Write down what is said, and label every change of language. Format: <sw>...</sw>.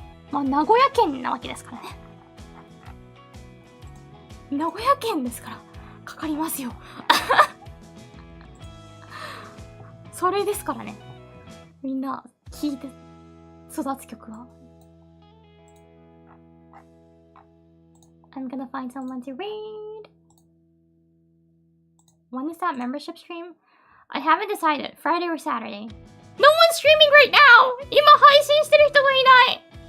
<ja>まあ、名古屋県なわけですからね。名古屋県ですから、かかりますよ。それですからね。みんな、聴いて育つ曲は。</ja> <en>I'm gonna find someone to read. When is that membership stream? I haven't decided. Friday or Saturday. No one's streaming right now!</en> <ja>今配信してる人がいない!</ja>